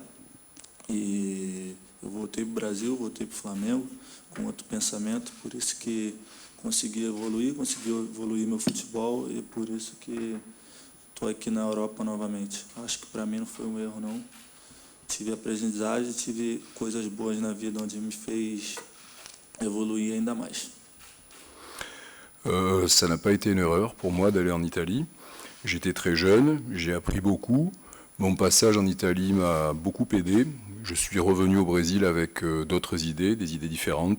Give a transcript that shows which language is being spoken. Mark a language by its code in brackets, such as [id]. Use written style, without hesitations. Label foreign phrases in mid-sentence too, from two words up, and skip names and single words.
[pt] E eu voltei para o Brasil, voltei para o Flamengo com outro pensamento, por isso que consegui evoluir meu futebol e por isso que estou aqui na Europa novamente. Acho que para mim não foi um erro, não. Tive aprendizagem, tive coisas boas na vida onde me fez évoluer ainda mais. [fr] Ça n'a pas été une erreur pour moi d'aller en Italie. J'étais très jeune, j'ai appris beaucoup. Mon passage en Italie m'a beaucoup aidé. Je suis revenu au Brésil avec d'autres idées, des idées différentes.